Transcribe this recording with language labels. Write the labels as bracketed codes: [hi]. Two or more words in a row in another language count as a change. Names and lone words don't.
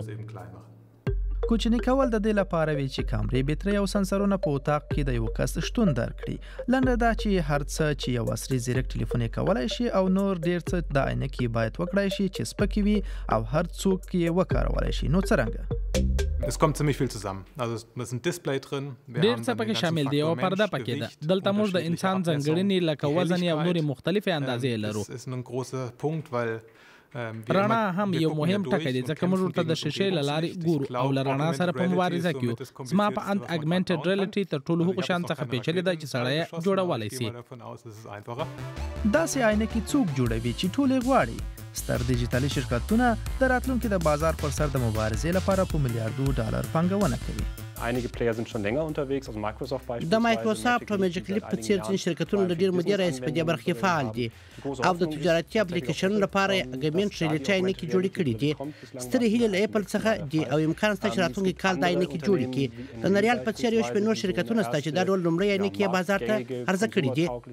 [ps] کوچني کول د دې لپاره وي چې کامرې، بیټرۍ او سنسرونه په اتاق کې د یو کس شتون درکړي. لنډه دا چې هر څه چې یو عصري زیرک ټلیفون یې کولی شي او نور ډیر څه د عینکې باید وکړای شي چې سپکې وي او هر څوک یې وکارولی شي. نو څرنګه؟ [de] Es kommt ziemlich viel zusammen. Also es ist ein Display drin. [ps] ډیر څه پکې شامل دي او پرده پکې ده. دلته موږ د انسان ځانګړنې لکه وزن یا نورې مختلفې اندازې لرو. [de] Das ist ein großer Punkt, weil [ps] رڼا هم یو مهم ټکی دی ځکه موږ ورته د شیشې له لارې ګورو او له رڼا سره په مبارزه کې یو. زما په اند [en] augmented reality [ps] تر ټولو هغو شیانو څخه پیچلې ده چې سړی یې جوړولی سي. داسې عینکې څوک جوړوي چې ټول یې غواړي؟ ستر ډیجیټلي شرکتونه د راتلونکي د بازار پر سر د مبارزې لپاره په میلیارډو ډالر پانګونه کوي. [de] Einige Player sind schon länger unterwegs, also Microsoft beispielsweise. [ps] د مایکروسافټ او میجیک لیپ په څیر ځینې شرکتونه د ډېر مودې راهیسې په دې برخه کې فعال دي او د تجارتي اپلیکیشنونو لپاره یې [en] augmented reality [ps] عینکې جوړې کړي دي. سترې هیلې له اپل څخه دي او امکان شته چې راتلونکي کال دا عینکې جوړې کړي. د نریال په څیر یو شمېر نور شرکتونه شته چې دا ډول لومړی عینکې یې بازار ته عرضه کړي دي.